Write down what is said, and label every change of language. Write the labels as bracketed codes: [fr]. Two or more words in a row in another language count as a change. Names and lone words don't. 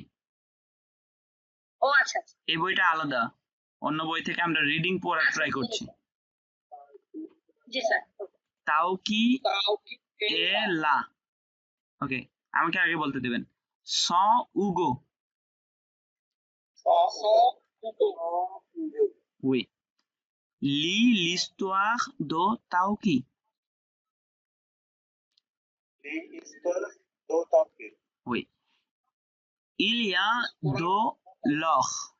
[bn] ও আচ্ছা আচ্ছা এই বইটা আলাদা অন্য বই থেকে আমরা রিডিং পড়া ট্রাই করছি জি স্যার তাও কি এ এ লা ওকে আমাকে আগে বলতে দিবেন স উগো [fr] oui lis l'histoire de Tauki oui il y a de l'or